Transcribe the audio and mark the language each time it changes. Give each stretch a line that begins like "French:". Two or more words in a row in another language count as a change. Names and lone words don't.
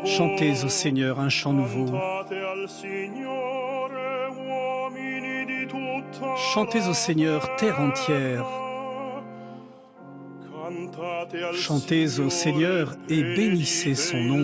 French: Chantez au Seigneur un chant nouveau.
Italian: Cantate al Signore, uomini di tutta
French: Chantez au Seigneur terre entière.
Italian: Cantate al
French: Chantez au Seigneur et bénissez son nom.